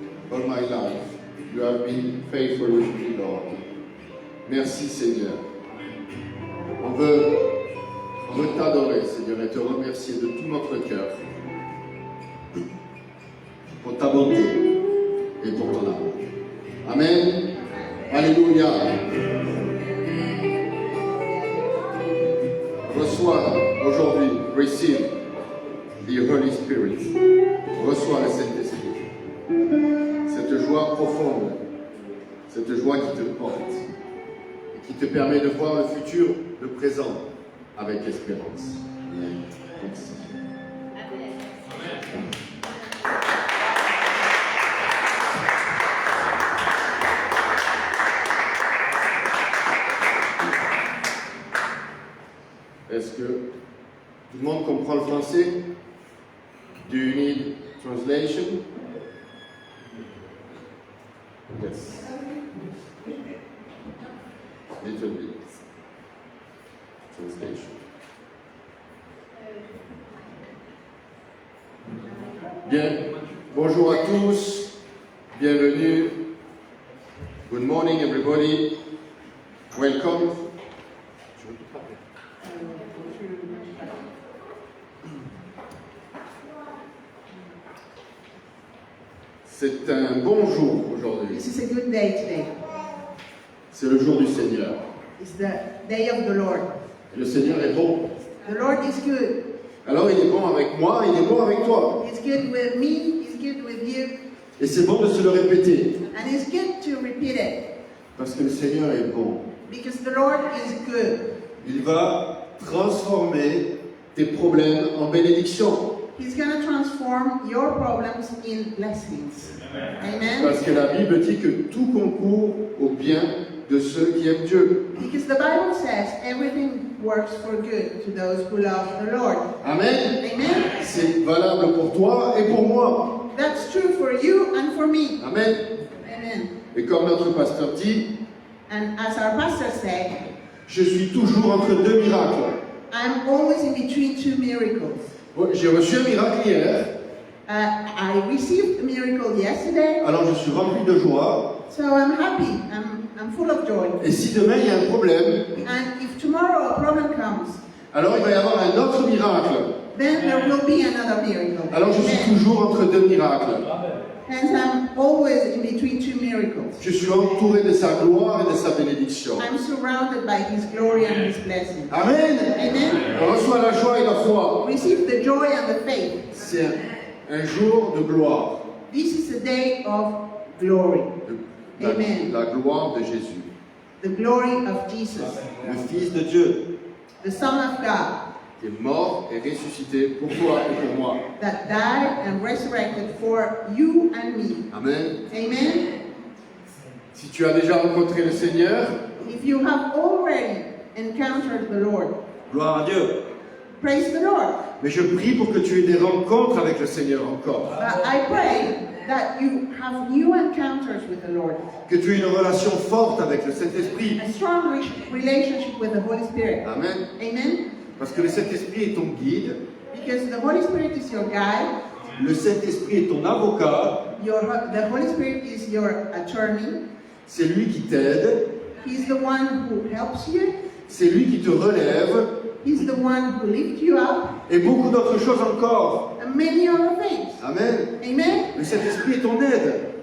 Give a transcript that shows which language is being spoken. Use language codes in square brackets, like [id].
[en] All my life, you have been faithful with me, Lord. [fr] Merci, Seigneur. On veut t'adorer, Seigneur, et te remercier de tout notre cœur pour ta bonté et pour ton amour. Amen. Alléluia. Reçois aujourd'hui, [en] receive the Holy Spirit. [fr] Reçois le Saint-Esprit. Cette joie profonde, cette joie qui te porte et qui te permet de voir le futur, le présent, avec espérance. Amen. Merci. Est-ce que tout le monde comprend le français? [en] Do you need translation? Yes. Little bit. Translation. [fr] Bien, bonjour à tous, bienvenue. [en] Good morning everybody. Welcome. [fr] C'est un bon jour aujourd'hui. [en] This is a good day today. [fr] C'est le jour du Seigneur. [en] It's the day of the Lord. [fr] Et le Seigneur est bon. [en] The Lord is good. [fr] Alors il est bon avec moi, il est bon avec toi. [en] He's good with me, He's good with you. [fr] Et c'est bon de se le répéter. [en] And it's good to repeat it. [fr] Parce que le Seigneur est bon. [en] Because the Lord is good. [fr] Il va transformer tes problèmes en bénédictions. [en] He's going to transform your problems in blessings. Amen. [fr] Parce que la Bible dit que tout concourt au bien de ceux qui aiment Dieu. [en] Because the Bible says everything works for good to those who love the Lord. Amen. Amen. [fr] C'est valable pour toi et pour moi. [en] That's true for you and for me. Amen. Amen. [fr] Et comme notre pasteur dit, [en] And as our pastor said, [fr] je suis toujours entre deux miracles. [en] I'm always in between two miracles. [fr] Bon, j'ai reçu un miracle hier, [en] I received a miracle yesterday, [fr] alors je suis rempli de joie. [en] so I'm happy. I'm full of joy. [fr] Et si demain il y a un problème, [en] And if tomorrow a problem comes, [fr] alors il va y avoir un autre miracle. [en] then there will be another miracle. [fr] Alors je suis Amen. toujours entre deux miracles. [en] Hence, I'm always in between two miracles. [fr] Je suis entouré de sa gloire et de sa bénédiction. [en] I'm surrounded by His glory and His blessing. Amen. Amen. [fr] On reçoit la joie et la foi. [en] Receive the joy and the faith. [fr] C'est un jour de gloire. [en] This is a day of glory. Amen. [fr] La gloire de Jésus, [en] The glory of Jesus, [fr] le Fils de Dieu, [en] the Son of God, [fr] qui est mort et ressuscité pour toi et pour moi. [en] that died and resurrected for you and me. Amen. Amen. [fr] Si tu as déjà rencontré le Seigneur, [en] If you have already encountered the Lord, [fr] gloire à Dieu. [en] praise the Lord. [fr] Mais je prie pour que tu aies des rencontres avec le Seigneur encore. [en] But I pray that you have new encounters with the Lord, [fr] Que tu aies une relation forte avec le Saint-Esprit. [en] a strong relationship with the Holy Spirit. Amen. Amen. [fr] Parce que le Saint-Esprit est ton guide. [en] Because the Holy Spirit is your guide. [fr] Le Saint-Esprit est ton avocat. [en] The Holy Spirit is your attorney. [fr] C'est lui qui t'aide. [en] He's the one who helps you. [fr] C'est lui qui te relève. [en] He's the one who lifts you up. [fr] Et beaucoup d'autres choses encore. [en] And many other things. Amen. Amen. [fr] Le Saint-Esprit est ton aide.